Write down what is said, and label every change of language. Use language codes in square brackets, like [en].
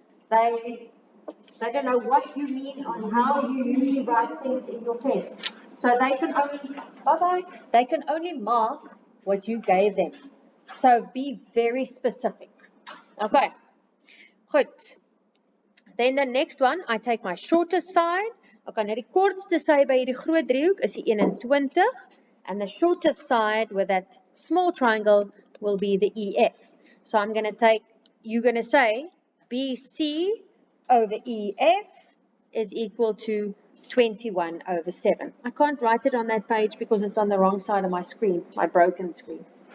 [en] They don't know what you mean on how you usually write things in your test. So they can only, they can only mark what you gave them. So be very specific. Okay, good. Then the next one, I take my shortest side. [af] Okay, nou die kortste sy by hierdie groot driehoek is die 21. [en] And the shortest side with that small triangle will be the EF. So I'm going to take, you're going to say BC over EF is equal to 21 over 7. I can't write it on that page because it's on the wrong side of my screen, my broken screen.